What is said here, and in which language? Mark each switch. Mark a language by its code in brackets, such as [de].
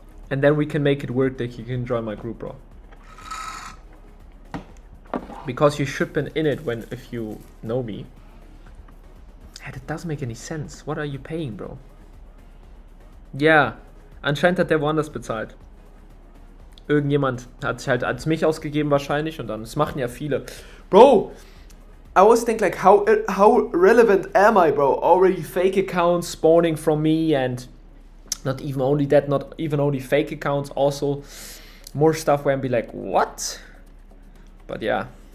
[en] And then we can make it work that you can join my group, bro. Because you should be in it if you know me. That doesn't make any sense. What are you paying, bro? [de] Ja, anscheinend hat der woanders bezahlt. Irgendjemand hat sich halt als mich ausgegeben wahrscheinlich und dann, das machen ja viele. [en] Bro, I always think like how relevant am I, bro? Already fake accounts spawning from me and not even only that, not even only fake accounts, also more stuff where I'd be like, what? But yeah.